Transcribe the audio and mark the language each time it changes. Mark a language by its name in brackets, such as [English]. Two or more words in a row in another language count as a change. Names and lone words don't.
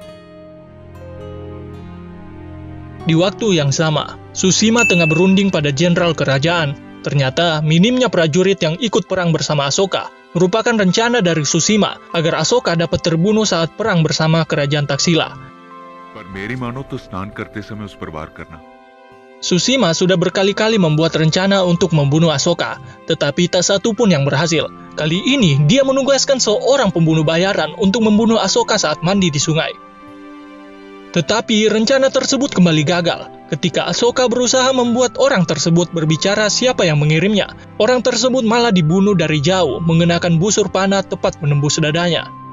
[Indonesian] Di waktu yang sama, Susima tengah berunding pada jenderal kerajaan. Ternyata minimnya prajurit yang ikut perang bersama Ahsoka merupakan rencana dari Susima agar Ahsoka dapat terbunuh saat perang bersama kerajaan Taksila. [Hindi] पर मेरी मानो तो स्नान करते समय उस पर वार करना। [Indonesian] Susima sudah berkali-kali membuat rencana untuk membunuh Ahsoka, tetapi tak satu pun yang berhasil. Kali ini, dia menugaskan seorang pembunuh bayaran untuk membunuh Ahsoka saat mandi di sungai. Tetapi rencana tersebut kembali gagal. Ketika Ahsoka berusaha membuat orang tersebut berbicara siapa yang mengirimnya, orang tersebut malah dibunuh dari jauh, mengenakan busur panah tepat menembus dadanya.